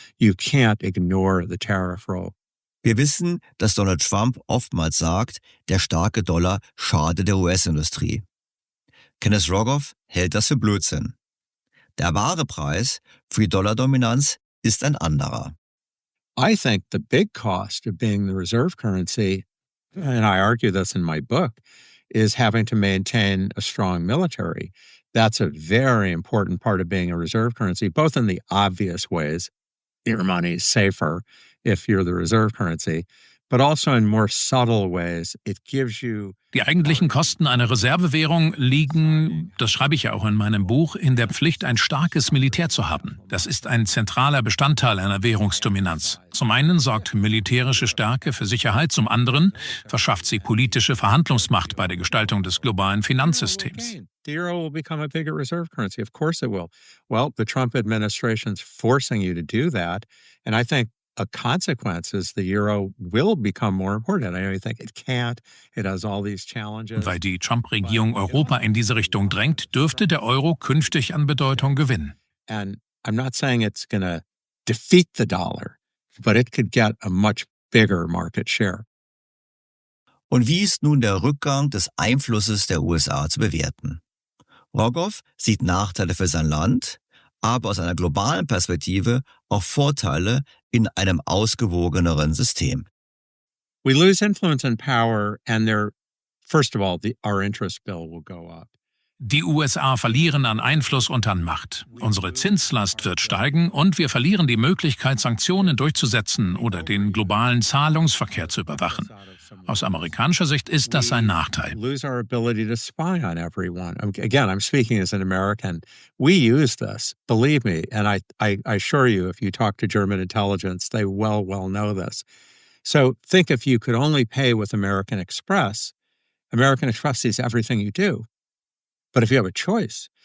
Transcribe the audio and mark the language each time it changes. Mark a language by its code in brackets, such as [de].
[en] You can't ignore the tariff role. [de] Wir wissen, dass Donald Trump oftmals sagt, der starke Dollar schade der US-Industrie. Kenneth Rogoff hält das für Blödsinn. Der wahre Preis für die Dollar-Dominanz ist ein anderer. [en] I think the big cost of being the reserve currency, and I argue this in my book, is having to maintain a strong military. That's a very important part of being a reserve currency, both in the obvious ways, your money is safer if you're the reserve currency, but also in more subtle ways. It gives you. [de] Die eigentlichen Kosten einer Reservewährung liegen, das schreibe ich ja auch in meinem Buch, in der Pflicht, ein starkes Militär zu haben. Das ist ein zentraler Bestandteil einer Währungsdominanz. Zum einen sorgt militärische Stärke für Sicherheit, zum anderen verschafft sie politische Verhandlungsmacht bei der Gestaltung des globalen Finanzsystems. [en] The euro will become a bigger reserve currency. Of course it will. Well, the Trump administration's forcing you to do that, and I think a consequence is the euro will become more important. I think it can't. It has all these challenges. [de] Und weil die Trump-Regierung Europa in diese Richtung drängt, dürfte der Euro künftig an Bedeutung gewinnen. [en] And I'm not saying it's going to defeat the dollar, but it could get a much bigger market share. [de] Und wie ist nun der Rückgang des Einflusses der USA zu bewerten? Rogoff sieht Nachteile für sein Land, aber aus einer globalen Perspektive auch Vorteile in einem ausgewogeneren System. [en] We lose influence and power, and first of all, our interest bill will go up. [de] Die USA verlieren an Einfluss und an Macht. Unsere Zinslast wird steigen und wir verlieren die Möglichkeit, Sanktionen durchzusetzen oder den globalen Zahlungsverkehr zu überwachen. Aus amerikanischer Sicht ist das ein Nachteil. [en] Lose our ability to spy on everyone. Again, I'm speaking as an American. We use this, believe me, and I assure you, if you talk to German intelligence, they well know this. So think if you could only pay with American Express sees everything you do. But if you have a choice,